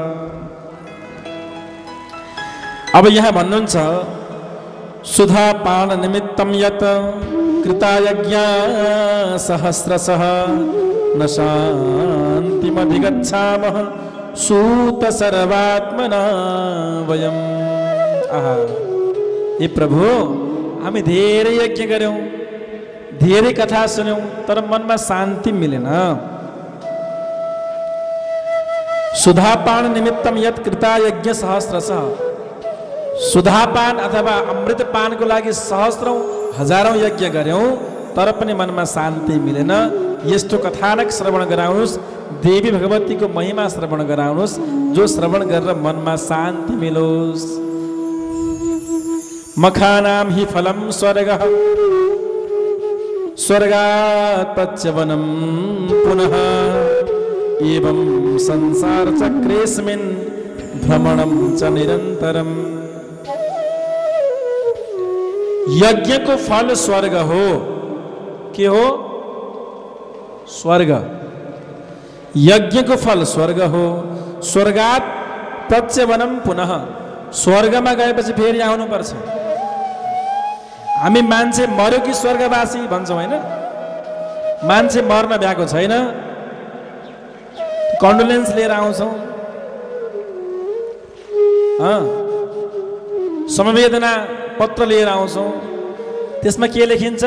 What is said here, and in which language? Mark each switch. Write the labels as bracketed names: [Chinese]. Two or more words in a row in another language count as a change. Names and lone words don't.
[Nepali] अब यहाँ भन्नुहुन्छ [Sanskrit] सुधापान निमित्तं यत् कृतायज्ञा सहस्रशः न शान्तिमधिगच्छामः सूत सर्वात्मना वयम्। [Nepali] आहा हे प्रभु हामी धेरै यज्ञ गर्यौं धेरै कथा सुन्यौं तर मनमा शान्ति मिलेन। [Sanskrit] सुधापान निमित्तं यत् कृतायज्ञ सहस्रशः [Nepali] सुधापान अथवा अमृतपानको लागि सहस्रौं हजारौं यज्ञ गर्यौं तर पनि मनमा शान्ति मिलेन। यस्तो कथानक श्रवण गराउनुस् देवी भगवतीको महिमा श्रवण गराउनुस् जो श्रवण गरेर मनमा शान्ति मिलोस्। [Sanskrit] मखानाम हि फलम स्वर्गः स्वर्गात् पच्यवनं पुनः एवं संसार चक्रेस्मिन् भ्रमणं च निरन्तरम्। [Nepali] यज्ञ को फल स्वर्ग हो। के हो? स्वर्ग। यज्ञ को फल स्वर्ग हो। [Sanskrit] स्वर्गात प्रत्यवनम पुनः [Nepali] स्वर्गमा गएपछि फेरि आउनु पर्छ। हामी मान्छे मर्यो कि स्वर्गवासी भन्छौँ हैन? मान्छे मर्न भ्याएको छैन कन्डोलेन्स लिएर आउँछौँ। समवेदना पत्र लिएर आउँछौँ त्यसमा के लेखिन्छ?